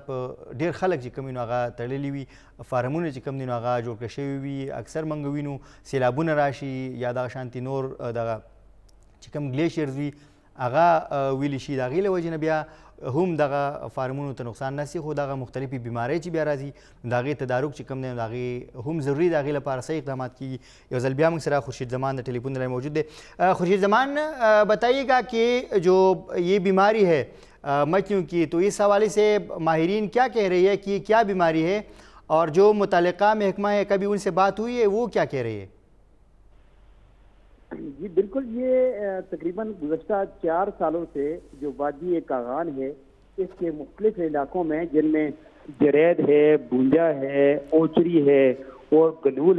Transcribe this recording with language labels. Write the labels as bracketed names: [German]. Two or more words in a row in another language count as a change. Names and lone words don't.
[Pashto] په ډېر خلک چې کوم وي نو هغه تړلي وي فارمونه چې کوم دي نو هغه جوړ کړی شوي وي اکثر موږ وینو سیلابونه راشي یا دغه شانتې نور دغه چې کوم ګلیشیرز وي هغه ویلی شي د هغې له وجې نه بیا هم دغه فارمونو ته نقصان نسی خو دغه مختلفې بیمارۍ چې بیا راځي د هغې تدارک چې کوم دی د هغې هم ضروري د هغې لپاره صحیح اقدامات کیږي یو ځل بیا موږ سره خورشید زمان د ټلیفون لاین موجود دی خورشید زمان [Urdu] بتائیے گا کہ جو یہ بیماری ہے مچھلیوں کی تو اس حوالے سے ماہرین کیا کہہ رہی ہے کہ کیا بیماری ہے اور جو متعلقہ محکمہ ہے کبھی ان سے بات ہوئی ہے وہ کیا کہہ رہی ہے جی بالکل یہ تقریباً گزشتہ 4 سالوں سے جو وادی کاغان ہے اس کے مختلف علاقوں میں جن میں جرید ہے بونجا ہے اوچری ہے اور گنول